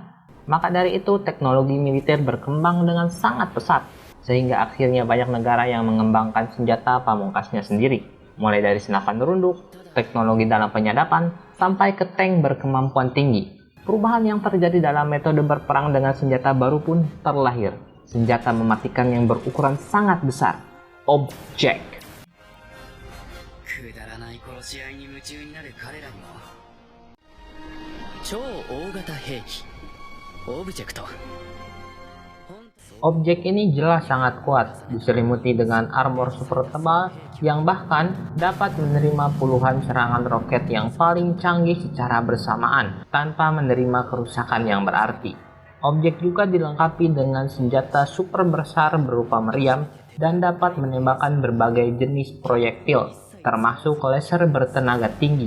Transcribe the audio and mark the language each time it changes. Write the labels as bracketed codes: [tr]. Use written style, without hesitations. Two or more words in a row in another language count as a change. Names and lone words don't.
[id] Maka dari itu, teknologi militer berkembang dengan sangat pesat, sehingga akhirnya banyak negara yang mengembangkan senjata pamungkasnya sendiri, mulai dari senapan runduk, teknologi dalam penyadapan, sampai ke tank berkemampuan tinggi. Perubahan yang terjadi dalam metode berperang dengan senjata baru pun terlahir. Senjata mematikan yang berukuran sangat besar, Object. [ja] くだらない殺し合いに夢中になる彼らにも超大型兵器オブジェクト [id] Objek ini jelas sangat kuat, diselimuti dengan armor super tebal yang bahkan dapat menerima puluhan serangan roket yang paling canggih secara bersamaan tanpa menerima kerusakan yang berarti. Objek juga dilengkapi dengan senjata super besar berupa meriam dan dapat menembakkan berbagai jenis proyektil, termasuk laser bertenaga tinggi.